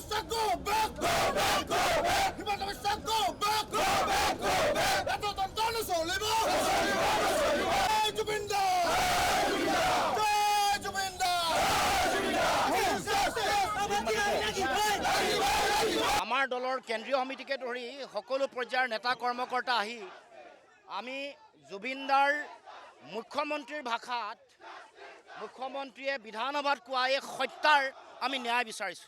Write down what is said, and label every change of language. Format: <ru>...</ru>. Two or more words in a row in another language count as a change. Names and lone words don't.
<en>go back, go back, go back. Himanta Biswa, go back, go back, go back.</en> <as>এতো টানটানো চলিব। জয় Jubinder. Jai Jubinder. আমাৰ দলৰ কেন্দ্ৰীয় সমিতিকে ধৰি সকলো পৰ্যায়ৰ নেতা কৰ্মকৰ্তা আহি আমি জুবিনদাৰ মুখ্যমন্ত্ৰীৰ ভাষাত মুখ্যমন্ত্ৰীয়ে বিধানসভাত কোৱা এই হত্যাৰ আমি ন্যায় বিচাৰিছোঁ।</as>